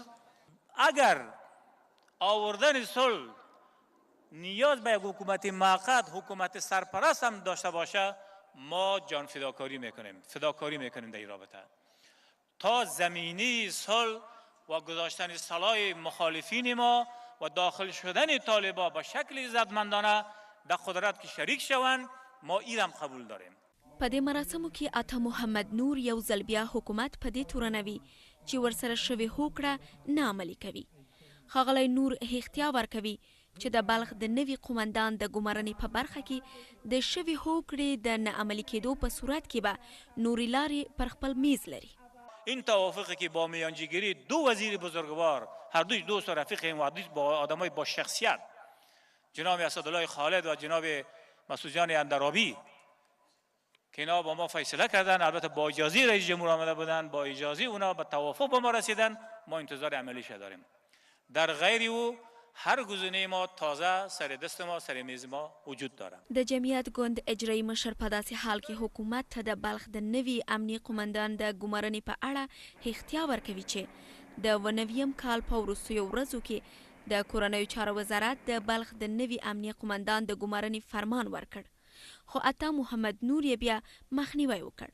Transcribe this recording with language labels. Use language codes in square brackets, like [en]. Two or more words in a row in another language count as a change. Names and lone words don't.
[fa] اگر آوردن صلح نیاز به یک حکومت موقت، حکومت سرپرست هم داشته باشه، ما جان فداکاری میکنیم در این رابطه تا زمینی صلح و گذاشتن سلاح مخالفین ما و داخل شدن طالبان به شکل عزتمندانه در قدرت که شریک شوند، ما ایرم قبول داریم. [ps] په دې مراسمو کې عطا محمد نور یو ځل بیا حکومت په دې تورنوي چې ورسره شوې هوکړه نه عملي کوي. ښاغلی نور احتیا ورکوي چې د بلخ د نوي قومندان د ګمارنې په برخه کې د شوې هوکړې د نه عملي کېدو په صورت کې به نورې لارې پر خپل میز لري. [fa] این توافقی که با میانجیگری 2 وزیر بزرگوار، هر دوی دوست و رفیق این با آدمای با شخصیت، جناب اسدالله خالد و جناب مسئولان اندرابی که اینا با ما فیصله کردن، البته با اجازه رئیس جمهور آمده بودن، با اجازه اونا به توافق با ما رسیدن، ما انتظار عملیش داریم. در غیر او هر گزینه ما تازه سر دست ما، سر میز ما وجود داره. [ps] د جمعیت ګوند اجرایي مشر په داسې حال کې حکومت ته د بلخ د نوي امني قومندان د ګمارنې په اړه اختیا ورکوي چې د 90م کال په وروستیو ورځو کې د کورنیو چارو وزارت د بلخ د نوي امني قومندان د ګمارنې فرمان ورکړ، خو عطا محمد نور یې بیا مخنیوی وکړ.